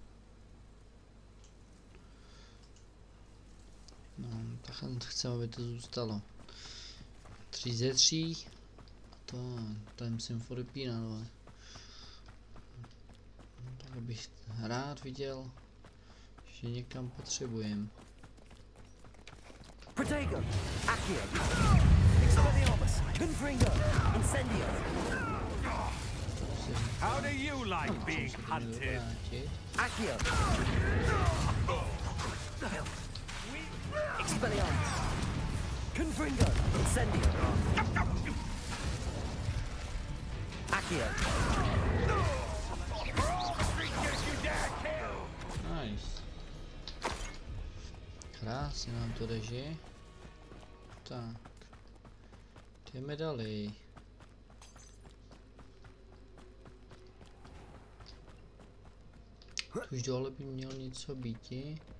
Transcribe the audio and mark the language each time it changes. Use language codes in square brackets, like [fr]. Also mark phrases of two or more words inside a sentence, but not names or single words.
[cs] No, tak chci, aby to zůstalo. 3 ze 3. To musím vypínat, ale. Tak bych rád viděl, že někam potřebujem. Protego. Accio. Expelliarmus. Confringo. Incendio. [en] How do you like being hunted? [cs] Accio. Expelliarmus. Confringo. Incendio. Accio. Nice. Krásně nám to jde, že? Tak. Jdeme dali. Už dole by měl něco býti.